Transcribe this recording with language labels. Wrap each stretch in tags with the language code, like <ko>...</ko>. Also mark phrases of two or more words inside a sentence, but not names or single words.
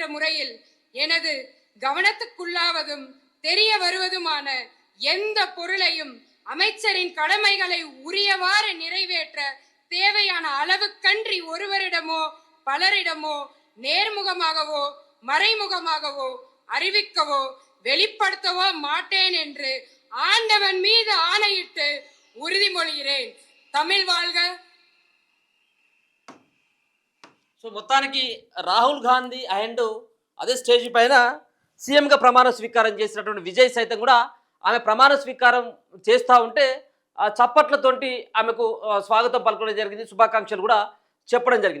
<ta>முறையில் எனது கவனத்துக்குள்ளாவதும் தெரிய வருவதுமான எந்த பொருளையும் அமைச்சரின் கடமைகளை உரியவாறு நிறைவேற்ற தேவையான அளவுக்கன்றி ஒருவரிடமோ பலரிடமோ நேர்முகமாகவோ மறைமுகமாகவோ அறிவிக்கவோ வெளிப்படுத்தவோ மாட்டேன் என்று ஆண்டவன் மீது ஆணையிட்டு உறுதிமொழிகிறேன். தமிழ் வாழ்க.</ta> <te>సో మొత్తానికి రాహుల్ గాంధీ అండ్ అదే స్టేజ్ పైన సీఎంగా ప్రమాణ స్వీకారం చేసినటువంటి విజయ్ సైతం కూడా ఆమె ప్రమాణ స్వీకారం చేస్తూ ఉంటే ఆ చప్పట్లతోటి ఆమెకు స్వాగతం పలకడం జరిగింది, శుభాకాంక్షలు కూడా చెప్పడం జరిగింది.</te>